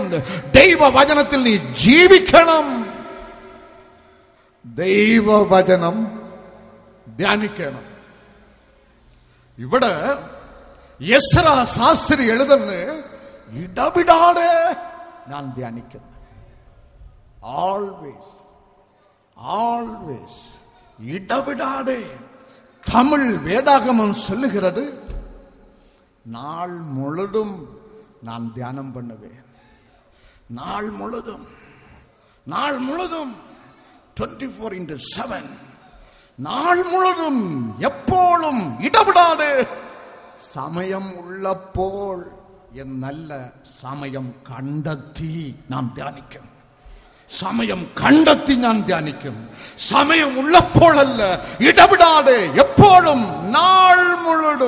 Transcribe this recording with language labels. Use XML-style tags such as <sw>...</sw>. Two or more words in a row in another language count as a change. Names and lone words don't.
<ml>ദൈവവചനത്തിൽ നീ ജീവിക്കണം. ദൈവവചനം ധ്യാനിക്കണം. ഇവിടെ എസ്രാ ശാസ്ത്രി എഴുതുന്നു, ഇടവിടാതെ ഞാൻ ധ്യാനിക്കുന്നു.</ml> <en>always always</en> <ta>இடவிடாதே. தமிழ் வேதாகமம் சொல்லுகிறது, நாள் முழுதும் நான் தியானம் பண்ணுவேன். நாள் முழுதும் 24/7 நாள் முழுதும் எப்போதும் இடவிடாதே.</ta> <ml>സമയം ഉള്ളപ്പോൾ എന്നല്ല, സമയം കണ്ടെത്തി നാം ധ്യാനിക്കും. സമയം കണ്ടെത്തി ഞാൻ ധ്യാനിക്കും. സമയം ഉള്ളപ്പോഴല്ല, ഇടപെടാതെ എപ്പോഴും, നാൾ മുഴുവൻ.</ml>